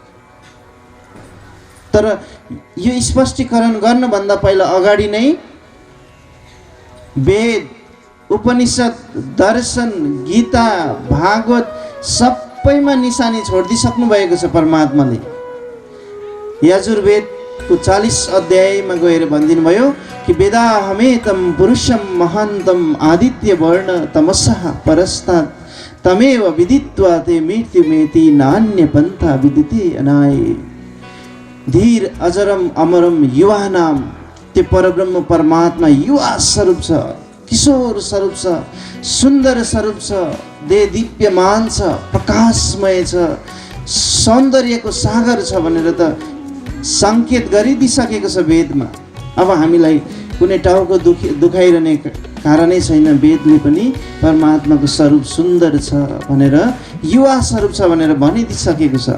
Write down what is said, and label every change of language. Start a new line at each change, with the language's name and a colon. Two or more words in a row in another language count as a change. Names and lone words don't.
Nepali: तर यो स्पष्टीकरण गर्नभन्दा पहिला अगाडि नै वेद, उपनिषद, दर्शन, गीता, भागवत सबैमा निशानी छोडिदिइसक्नु भएको छ परमात्माले। यजुर्वेदको 40 अध्यायमा गएर भनिदिनु भयो कि
Sanskrit: वेदाहमेतं पुरुषं महान्तं आदित्य वर्ण तमसः परस्तात् तमेव विदित्वा ते मृत्युमेति नान्य पन्था विदिते अनाय। धीर अजरम अमरम युवानाम,
Nepali: त्यो परब्रह्म परमात्मा युवा स्वरूप छ, किशोर स्वरूप छ, सुन्दर स्वरूप छ, देह दिव्यमान छ, प्रकाशमय छ, सौन्दर्यको सागर छ भनेर त सङ्केत गरिदिइसकेको छ वेदमा। अब हामीलाई कुनै टाउको दुखाइरहने कारणै छैन, वेदले पनि परमात्माको स्वरूप सुन्दर छ भनेर, युवा स्वरूप छ भनेर भनिदिइसकेको छ।